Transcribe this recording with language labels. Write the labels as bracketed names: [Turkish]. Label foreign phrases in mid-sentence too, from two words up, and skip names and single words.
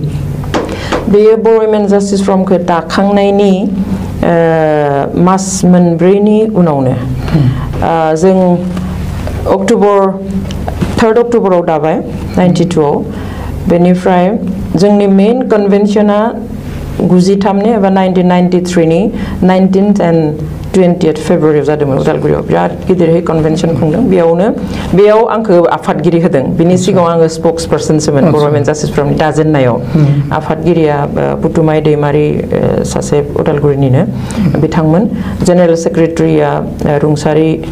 [Bodo] बेयो बर' वुमेन जास्टिस फर्मखौ दाखांनायनि मास मोनब्रैनि उनावनो जों 3 अक्ट'बराव दाबाय 92आव बेनिफ्राय जोंनि मेन कन्वेन्शना 93 एबा 1993नि 19th and 20th फेब्रुवारियाव जादोंमोन उदालगुरियाव बिराद गिदिरहै कन्वेन्शन खुंदों बेयाव आंखौ आफादगिरि होदों बिनि सिगाङाव आङो स्पोक्स पार्सनसोमोन बर' वुमेन जास्टिस फर्मनि दाजेननायाव आफादगिरिया पुतुमाय दैमारि सासे उदालगुरिनिनो बिथांमोन [English] general secretary [Bodo] रुंसारि